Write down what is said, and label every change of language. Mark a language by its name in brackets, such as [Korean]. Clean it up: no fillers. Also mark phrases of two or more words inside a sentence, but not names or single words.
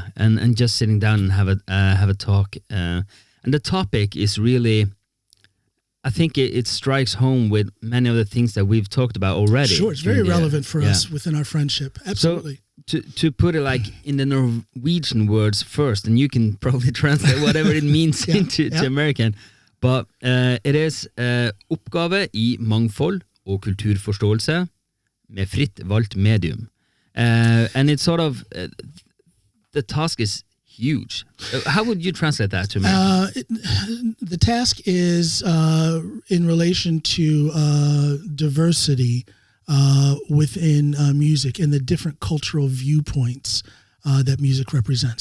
[English] And just sitting down and have a talk. And the topic is really, I think it strikes home with many of the things that we've talked about already. Sure, it's very relevant for us within our friendship. Absolutely. So to put it like in the Norwegian words first, and you can probably translate whatever it means into American, but it is [Norwegian] oppgave I mangfold og kulturforståelse med fritt valgt medium. [English] And it's sort of, the task is huge. How would you translate that to me? The task is in relation to diversity within music and the different cultural viewpoints that music represents.